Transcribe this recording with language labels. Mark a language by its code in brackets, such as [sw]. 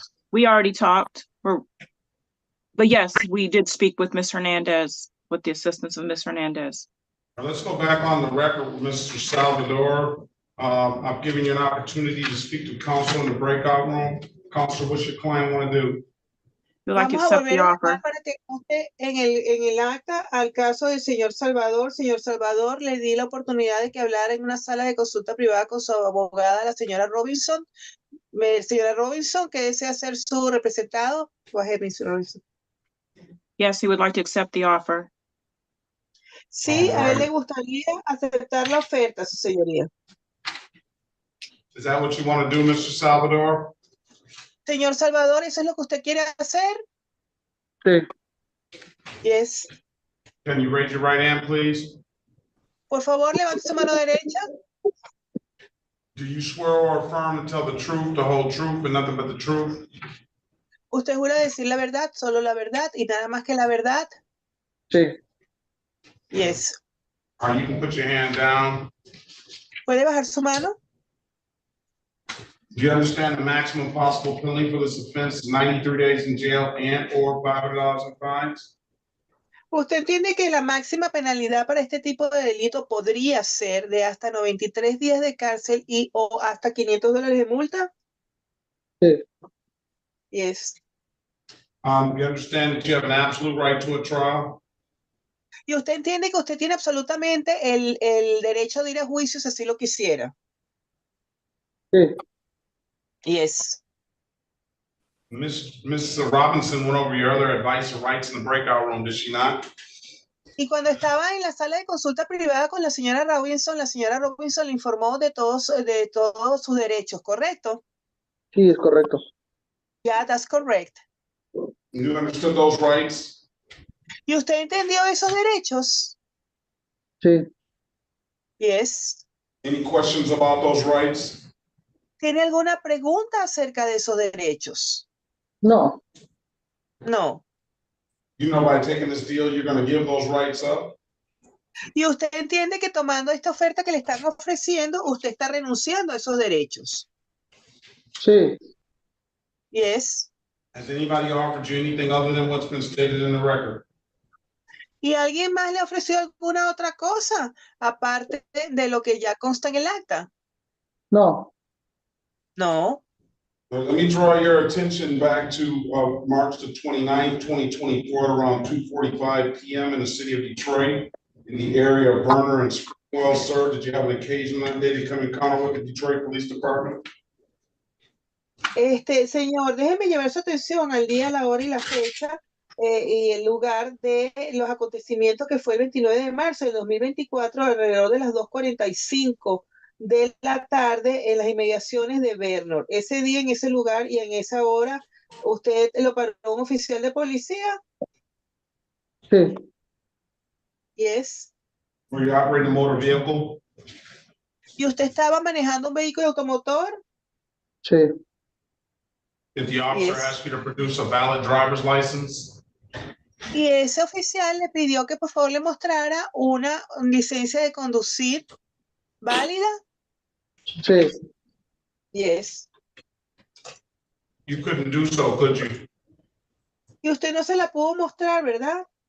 [en] we already talked, but yes, we did speak with Ms. Hernandez, with the assistance of Ms. Hernandez. All right, let's go back on the record with Mr. Salvador. I've given you an opportunity to speak to counsel in the breakout room. Counsel, what's your client want to do? We'd like to [es] Vamos a [en] accept the [es] volver a [en] offer. [es] llamar para que conste en el acta al caso del señor Salvador. Señor Salvador, le di la oportunidad de que hablara en una sala de consulta privada con su abogada, la señora Robinson. Señora Robinson, que desea ser su representado. [en] Go ahead, Mr. Robinson. Yes, he would like to accept the offer. [es] Sí, a él le gustaría aceptar la oferta, su señoría. [en] Is that what you want to do, Mr. Salvador? [es] Señor Salvador, ¿eso es lo que usted quiere hacer? Sí. [en] Yes. Can you raise your right hand, please? [es] Por favor, levante su mano derecha. [en] Do you swear or affirm to tell the truth, the whole truth, and nothing but the truth? [es] ¿Usted jura decir la verdad, solo la verdad y nada más que la verdad? Sí. [en] Yes. All right, you can put your hand down. [es] ¿Puede bajar su mano? [en] Do you understand the maximum possible penalty for this offense is 93 days in jail and or $500 in fines? [es] ¿Usted entiende que la máxima penalidad para este tipo de delito podría ser de hasta 93 días de cárcel y o hasta $500 de multa? Sí. [en] Yes. You understand that you have an absolute right to a trial? [es] ¿Y usted entiende que usted tiene absolutamente el derecho de ir a juicio si así lo quisiera? Sí. [en] Yes. Miss Robinson went over your other advice or rights in the breakout room, did she not? [es] Y cuando estaba en la sala de consulta privada con la señora Robinson le informó de todos sus derechos, ¿correcto? Sí, es correcto. [en] Yeah, that's correct. You understood those rights? [es] ¿Y usted entendió esos derechos? Sí. [en] Yes. Any questions about those rights? [es] ¿Tiene alguna pregunta acerca de esos derechos? No. [en] No. You know, by taking this deal, you're going to give those rights up? [es] ¿Y usted entiende que tomando esta oferta que le están ofreciendo, usted está renunciando a esos derechos? Sí. [en] Yes. Has anybody offered you anything other than what's been stated in the record? [es] ¿Y alguien más le ofreció alguna otra cosa, aparte de lo que ya consta en el acta? No. [en] No. Well, let me draw your attention back to March the 29th, 2024, around 2:45 p.m. in the city of Detroit, in the area of Berner and Springwell. Sir, did you have an occasion that day to come in contact with the Detroit Police Department? [es] Señor, déjeme llevar su atención al día, la hora y la fecha y el lugar de los acontecimientos que fue el 29 de marzo de 2024 alrededor de las 2:45 de la tarde en las inmediaciones de Vernon. Ese día, en ese lugar y en esa hora, ¿usted lo paró un oficial de policía? Sí, [en] Yes. Were you operating a motor vehicle? [es] ¿Y usted estaba manejando un vehículo automotor? sí, [en] Did the officer Yes. ask you to produce a valid driver's license? [es] Y ese oficial le pidió que por favor le mostrara una licencia de conducir válida. sí, [en] Yes. You couldn't do so, could you? [es] Y usted no se la pudo mostrar, ¿verdad?